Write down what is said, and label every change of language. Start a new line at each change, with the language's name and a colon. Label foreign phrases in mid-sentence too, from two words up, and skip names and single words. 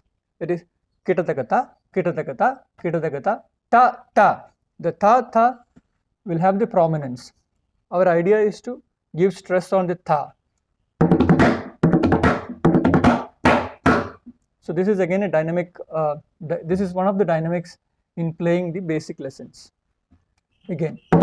English: It is kita takata, kita takata, kita takata, ta ta. The ta will have the prominence. Our idea is to give stress on the ta. So this is again a dynamic. This is one of the dynamics in playing the basic lessons. Again.